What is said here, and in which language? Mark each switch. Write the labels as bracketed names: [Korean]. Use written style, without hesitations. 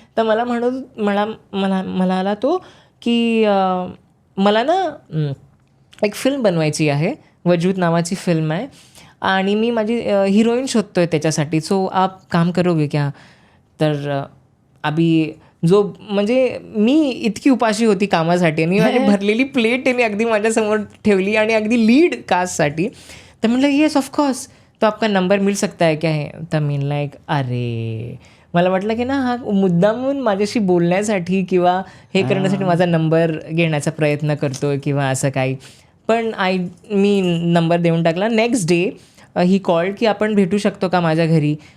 [Marathi] तर मला तो की मला ना एक फिल्म बनवायची आहे, वजूद नावाची फिल्म आहे, आणि मी माझी हिरोईन शोधतोय त्याच्यासाठी, [Hindi] सो आप काम करोगे क्या. [Marathi] तर म्हणजे मी इतकी उपाशी होती कामासाठी, आणि माझी भरलेली प्लेट त्यांनी अगदी माझ्यासमोर ठेवली, आणि अगदी लीड कास्टसाठी. तर म्हणलं [English] yes of course, [Hindi] तो आपका नंबर मिल सकता है क्या है. [Marathi] तर मी लाईक अरे, मला वाटलं की ना हा मुद्दामून माझ्याशी बोलण्यासाठी किंवा हे करण्यासाठी माझा नंबर घेण्याचा प्रयत्न करतो किंवा असं काही. पण मी नंबर देऊन टाकला. नेक्स्ट डे ही कॉल्ड की आपण भेटू शकतो का माझ्या घरी.